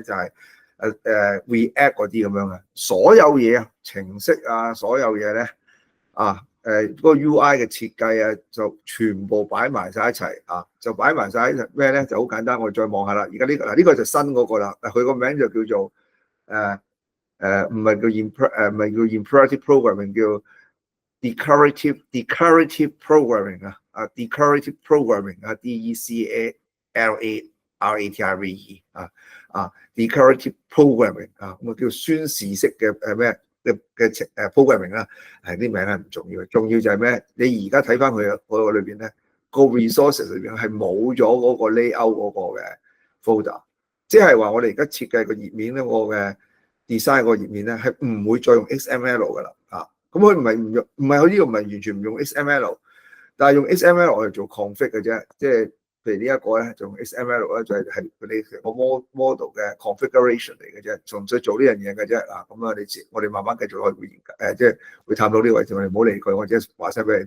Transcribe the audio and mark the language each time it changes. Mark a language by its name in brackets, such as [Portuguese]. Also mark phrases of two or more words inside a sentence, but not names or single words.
[Cantonese] 就係React 嗰啲咁樣嘅，所有嘢啊程式啊所有嘢咧嗰個 UI 嘅設計啊就全部擺埋晒一齊就擺埋晒喺咩咧？就好簡單，我哋再望下啦。而家呢個就新嗰個啦，佢個名就叫做唔係叫 [English] imperative programming， [Cantonese] 叫 [English] declarative programming declarative programming DECALARATIVE declarative programming [Cantonese] 咁叫宣示式嘅咩嘅programming 啦，係啲名係唔重要嘅，重要就係咩？你而家睇翻佢嗰個裏邊咧，個 resources 裏邊係冇咗嗰個 layout 嗰個嘅 folder， 即係話我哋而家設計個頁面咧，我嘅 design 個頁面咧係唔會再用 XML 噶啦咁佢唔係唔用，唔係佢呢個唔係完全唔用 XML， 但係用 XML 嚟做 config 嘅啫，即係譬如呢一個咧就用 XML 咧就係佢哋成個 model 嘅 configuration 嚟嘅啫，純粹做呢樣嘢嘅啫咁我哋慢慢繼續去會研究即係會探討呢個位置，我哋唔好理佢，我只係話聲俾你聽。